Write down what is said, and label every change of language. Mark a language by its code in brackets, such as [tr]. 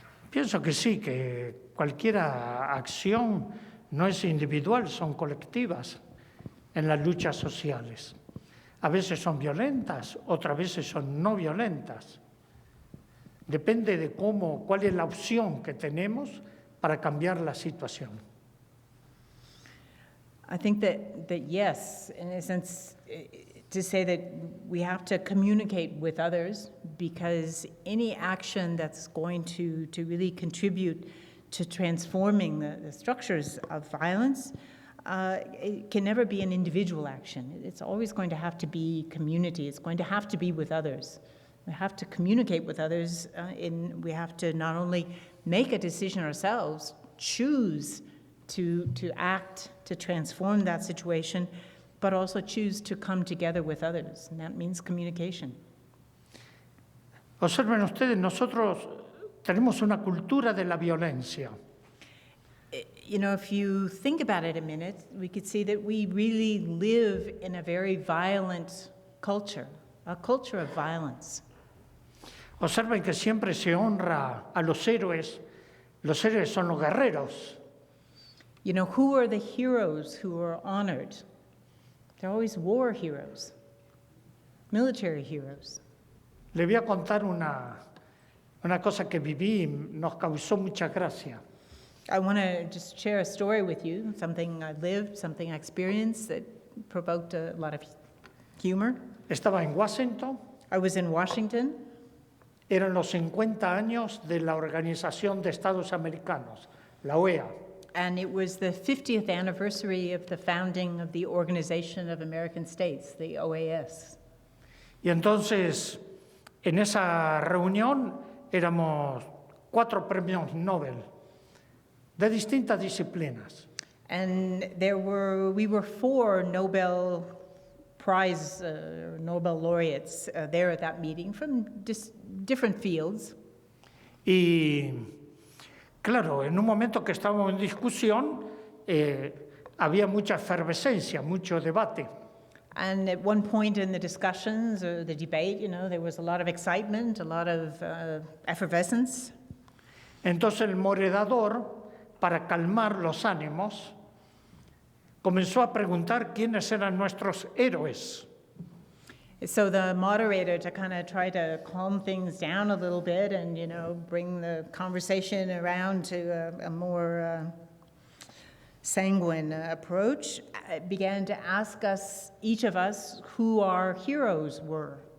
[es] Pienso que sí, que cualquier acción no es individual, son colectivas en las luchas sociales. A veces son violentas, otras veces son no violentas. Depende de cuál es la opción que tenemos para cambiar la situación. [en] I think that yes, in a sense, to say that we have to communicate with others, because any action that's going to really contribute to transforming the structures of violence, it can never be an individual action. It's always going to have to be community. It's going to have to be with others. We have to communicate with others. We have to not only make a decision ourselves, choose to act, to transform that situation, but also choose to come together with others. And that means communication. [es] Observen ustedes, nosotros tenemos una cultura de la violencia. [en] If you think about it a minute, we could see that we really live in a very violent culture, a culture of violence. [es] Observen que siempre se honra a los héroes. Los héroes son los guerreros. [en] Who are the heroes who are honored? They're always war heroes, military heroes. [es] Le voy a contar una cosa que viví y nos causó mucha gracia. [en] I want to just share a story with you, something I lived, something I experienced that provoked a lot of humor. [es] Estaba en Washington. [en] I was in Washington. [es] Eran los 50 años de la Organización de Estados Americanos, la OEA. [en] And it was the 50th anniversary of the founding of the Organization of American States, the OAS. [es] Y entonces, en esa reunión, éramos 4 premios Nobel de distintas disciplinas. [en] And we were 4 Nobel Prize, Nobel laureates there at that meeting from different fields. [es] Y claro, en un momento que estábamos en discusión, había mucha efervescencia, mucho debate. [en] And at one point in the discussions or the debate, there was a lot of excitement, a lot of effervescence. [es] Entonces el moderador, para calmar los ánimos, comenzó a preguntar quiénes eran nuestros héroes. [en] So the moderator, to kind of try to calm things down a little bit and, bring the conversation around to a more sanguine approach, began to ask us, each of us, who our heroes were.